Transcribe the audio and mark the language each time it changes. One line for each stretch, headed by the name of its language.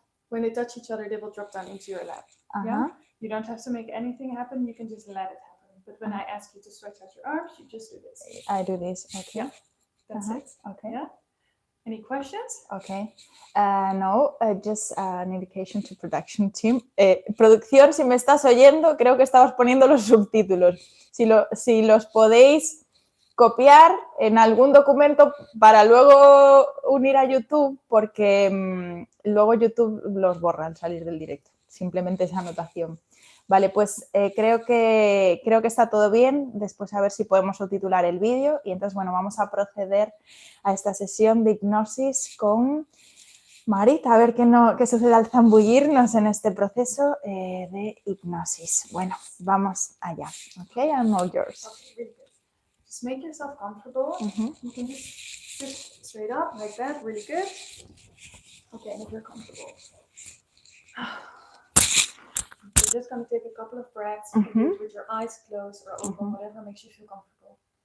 English: When they touch each other, they will drop down into your lap. Yeah? You don't have to make anything happen. You can just let it happen. But when I ask you to stretch out your arms, you just do this. I do this. Okay. Yeah. That's it. Okay. Yeah. Any questions? Okay. No, just an indication to production team.
Spanish: Producción, si me estás oyendo, creo que estabas poniendo los subtítulos. Si los podéis copiar en algún documento para luego unir a YouTube, porque luego YouTube los borra al salir del directo. Simplemente esa anotación. Vale, pues creo que está todo bien. Después a ver si podemos subtitular el vídeo. Y entonces, bueno, vamos a proceder a esta sesión de hipnosis con Marit, a ver qué sucede al zambullirnos en este proceso de hipnosis. Bueno, vamos allá.
English: Ok, I'm all yours. Okay, really good. Just make yourself comfortable. You can just sit straight up like that. Really good. Okay, and if you're comfortable. you're just going to take a couple of breaths. You can do it with your eyes closed or open, whatever makes you feel comfortable.